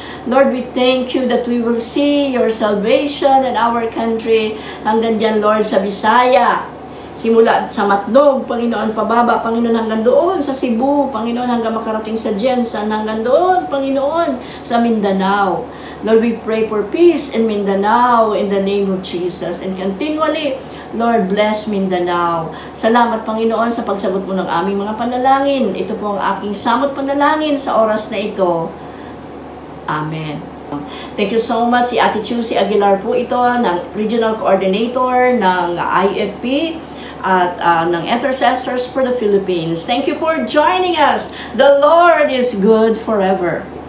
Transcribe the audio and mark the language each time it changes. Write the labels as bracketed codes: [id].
[en] Lord, we thank you that we will see your salvation in our country. [tl] Hanggang dyan, Lord, sa Bisaya, Simula sa Matnog, Panginoon, pababa, Panginoon, hanggang doon sa Cebu, Panginoon, hanggang makarating sa Jensen, hanggang doon, Panginoon, sa Mindanao. [en] Lord, we pray for peace in Mindanao in the name of Jesus. And continually, Lord, bless Mindanao. [tl] Salamat, Panginoon, sa pagsagot mo ng aming mga panalangin. Ito po ang aking samot panalangin sa oras na ito. [en] Amen. Thank you so much. Si Ate Chusi Aguilar po ito, ng Regional Coordinator ng IFP at ng Intercessors for the Philippines. Thank you for joining us. The Lord is good forever.